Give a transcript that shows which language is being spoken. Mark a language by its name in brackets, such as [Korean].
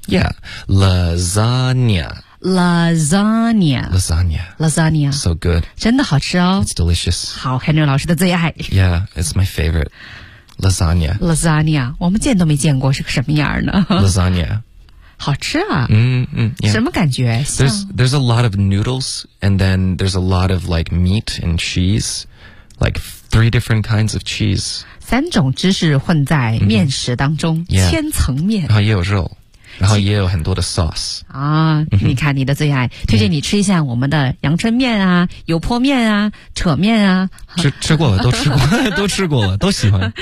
[English] Yeah, lasagna. Lasagna. Lasagna. Lasagna. So good. [Chinese] 真的好吃哦。 [English] It's delicious. [Chinese] 好 ，Henry 老师的最爱。 [English] Yeah, it's my favorite. Lasagna. Lasagna. [Chinese] 我们见都没见过是个什么样呢 [English] ？Lasagna. [Chinese] 好吃啊。嗯嗯、yeah. 什么感觉？ [English] There's a lot of noodles, and then there's a lot of like meat and cheese, like three different kinds of cheese. [Chinese] 三种芝士混在面食当中、 mm-hmm. 千层面。然后也有肉，然后也有很多的 sauce。啊、mm-hmm. 你看你的最爱，推荐你吃一下我们的阳春面啊、油泼面啊、扯面啊。吃过了，都吃过了，都吃过了，都喜欢。